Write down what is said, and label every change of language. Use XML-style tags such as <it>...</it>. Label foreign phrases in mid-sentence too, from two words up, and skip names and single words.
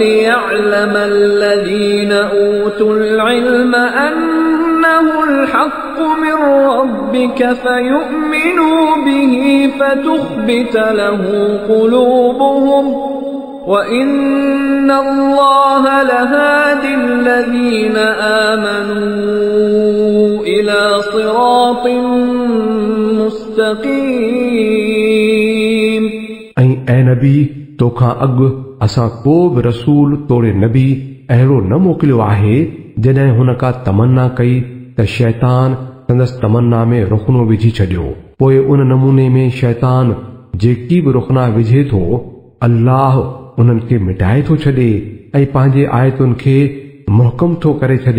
<ar>وليعلم الذين أوتوا العلم أنه الحق من ربك فيؤمنوا به فتخبت له قلوبهم وإن الله لهادي الذين آمنوا إلى صراط مستقيم.</ar> <sd>ऐं नबी तोखां अॻु असां को बि रसूल तोड़े नबी अहिड़ो न मोकिलियो आहे जॾहिं हुन का तमन्ना कई त शैतान संदसि तमन्ना में रुखनो विझी छॾियो, पोइ उन नमूने में शैतान जेकी बि रुखना विझे थो अल्लाह उन्हनि खे मिटाए थो छॾे ऐं पंहिंजे आयतुनि खे मुहकम थो करे छॾे।</sd>